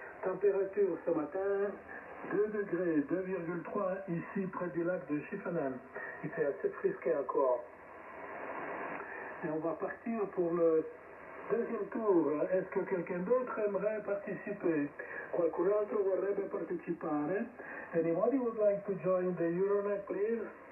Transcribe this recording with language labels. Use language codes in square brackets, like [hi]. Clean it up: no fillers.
[fr] Température ce matin, 2 degrés, 2,3 ici près du lac de Chiffanen. Il fait assez frisqué encore. Et on va partir pour le deuxième tour. Est-ce que quelqu'un d'autre aimerait participer? [it] Qualcun altro vorrebbe partecipare? [en] Anybody would like to join the Euronet, please?